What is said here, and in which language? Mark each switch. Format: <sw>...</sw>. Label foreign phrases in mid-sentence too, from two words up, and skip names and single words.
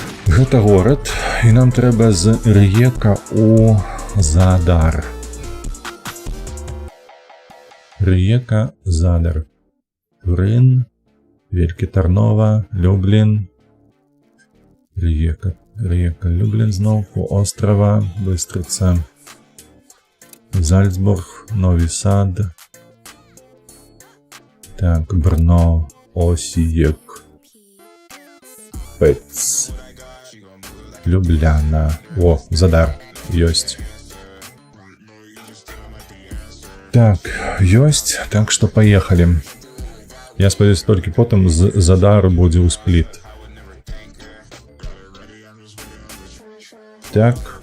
<be>Гэта горад, і нам трэба з Рыека у Задар. Рыека, Задар. Турын, Велькі Тарнова, Люблін. Рыека, Люблін зноўку, Острава, Быстрыца. Зальцбург, Нові Сад. Так, Брно, Осіек. Пец. Любляна. О, Задар. Ёсць. Так, ёсць. Так што паехалі. Я спадзяюся, толькі потым з Задару будзе ў Спліт. Так.</be>